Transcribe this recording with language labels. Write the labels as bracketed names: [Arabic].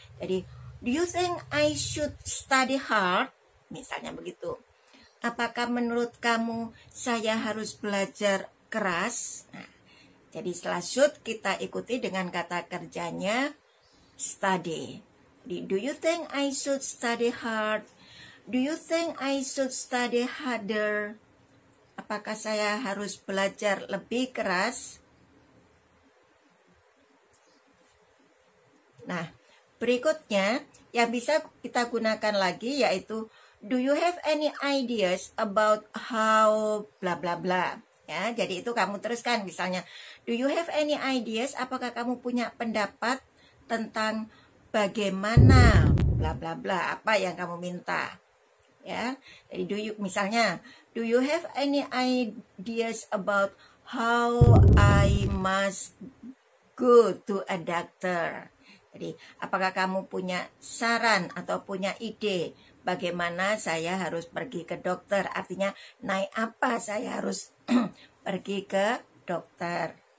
[English] Jadi do you think I should study hard? [Indonesian] Misalnya begitu. Apakah menurut kamu saya harus belajar keras? Nah, jadi setelah should kita ikuti dengan kata kerjanya study. [English] Jadi, do you think I should study hard? Do you think I should study harder? [Indonesian] Apakah saya harus belajar lebih keras? Nah, berikutnya yang bisa kita gunakan lagi yaitu [English] do you have any ideas about how bla bla bla? [Indonesian] Ya, jadi itu kamu teruskan misalnya, [English] do you have any ideas? [Indonesian] Apakah kamu punya pendapat tentang bagaimana bla bla bla, apa yang kamu minta? Ya, jadi misalnya, [English] do you have any ideas about how I must go to a doctor? [Indonesian] Jadi, apakah kamu punya saran atau punya ide bagaimana saya harus pergi ke dokter? Artinya, naik apa saya harus pergi ke dokter?